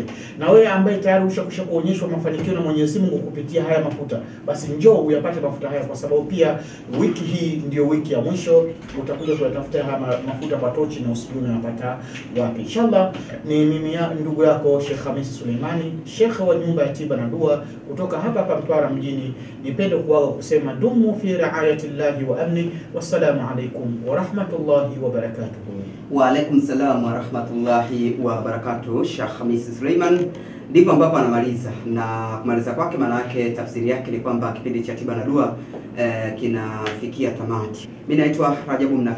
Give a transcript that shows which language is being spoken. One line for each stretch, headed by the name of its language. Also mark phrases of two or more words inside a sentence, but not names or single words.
Swahili: Na wewe ambaye tayari ushakwisha kuonyeshwa mafanikio na Mwenyezi Mungu kupitia haya mafuta, basi njoo uyapate mafuta haya, kwa sababu pia wiki hii ndio wiki ya mwisho. Utakuja kuyatafuta haya mafuta kwa tochi na usijue unapata wapi. Inshallah ni mimi ndugu yako Sheikh Khamis Suleimani, Sheikh wa nyumba ya tiba na dua kutoka hapa Mtwara mjini. Nipende kuaga kusema dumu
Arabic: في رعاية الله وأمن. والسلام عليكم ورحمة الله وبركاته. وعليكم السلام ورحمة الله وبركاته.
Swahili: Sheikh Khamis Suleiman ndivyo ambapo anamaliza, na kumaliza kwake maana yake tafsiri yake ni kwamba kipindi cha tiba na dua kinafikia tamati. Mimi naitwa Rajabu Mnaka.